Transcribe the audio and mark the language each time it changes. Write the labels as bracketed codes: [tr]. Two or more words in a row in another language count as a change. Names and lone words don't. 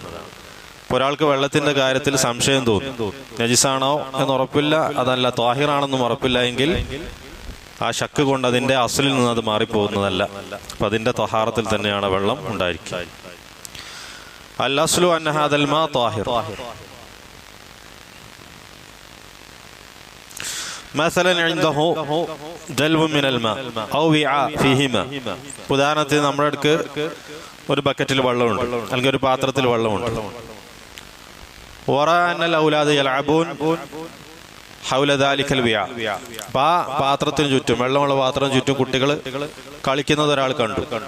[ml] ഒരാൾക്ക് വെള്ളത്തിന്റെ കാര്യത്തിൽ സംശയം തോന്നി, നജിസാണോ എന്ന് ഉറപ്പില്ല, അതല്ല ത്വാഹിറാണെന്നും ഉറപ്പില്ല എങ്കിൽ ആ ശക്ക് കൊണ്ട് അതിന്റെ അസ്ലിൽ നിന്ന് അത് മാറിപ്പോകുന്നതല്ല. അപ്പൊ അതിന്റെ ത്വഹാറത്തിൽ തന്നെയാണ് വെള്ളം ഉണ്ടായിരിക്കുക. [ar] الأصل أن هذا الماء طاهر. مثلا عنده دلو من الماء او وعاء فيه ماء. [ml] ഉദാഹരണത്തിന് നമ്മുടെ അടുക്ക് ഒരു ബക്കറ്റിൽ വെള്ളമുണ്ട്, അല്ലെങ്കിൽ ഒരു പാത്രത്തിൽ വെള്ളമുണ്ട്. [ar] ورأى أن الأولاد يلعبون حول ذلك الوعاء. [ml] ആ പാത്രത്തിന് ചുറ്റും, വെള്ളമുള്ള പാത്രത്തിന് ചുറ്റും കുട്ടികൾ കളിക്കുന്നത് ഒരാൾ കണ്ടു.